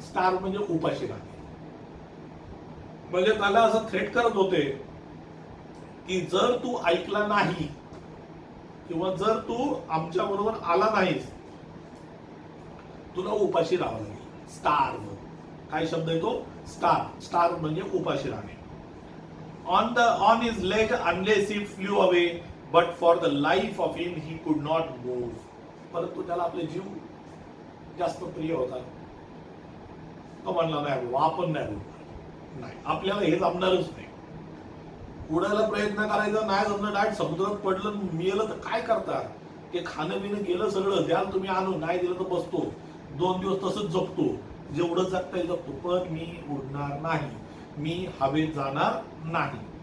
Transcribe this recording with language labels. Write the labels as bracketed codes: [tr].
[mr] Starve म्हणजे उपाशी राहणे. म्हणजे त्याला असं थ्रेट करत होते की जर तू ऐकला नाही किंवा जर तू आमच्या बरोबर आला नाहीस, तुला उपाशी राहावं लागेल. स्टार्व काय शब्द आहे तो, स्टार. स्टार म्हणजे उपाशी राहणे. [en] On his leg unless he flew away, but for the life of him he could not move. [mr] परंतु त्याला आपले जीव जास्त प्रिय होता. तो म्हणला नाही, आपण नाही, आपल्याला हे जमणारच नाही. उडायला प्रयत्न करायचा नाही जमलं, डायरेक्ट समुद्रात पडलं मेलं तर काय करता. ते खाणं पिणं गेलं सगळं, द्याल तुम्ही आणून, नाही दिलं तर बसतो 2 दिवस तसंच जगतो, जेवढं जगता येईल जगतो, पण मी उडणार नाही, मी हवेत जाणार नाही.